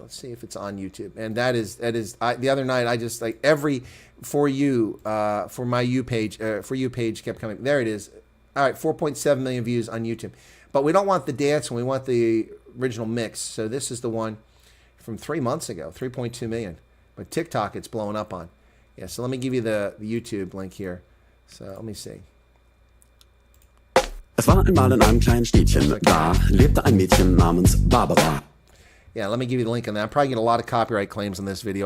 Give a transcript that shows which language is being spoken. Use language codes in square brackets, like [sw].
[en] Let's see if it's on YouTube. And that is the other night I just like every for my you page kept coming. There it is. All right, 4.7 million views on YouTube. But we don't want the dance one. We want the original mix. So this is the one from 3 months ago, 3.2 million. But TikTok, it's blowing up on. Yeah, so let me give you the YouTube link here. So let me see. [de] Es war einmal in einem kleinen Städtchen, da lebte ein Mädchen namens Barbara. [en] Yeah, let me give you the link on that. I'm probably going to get a lot of copyright claims on this video.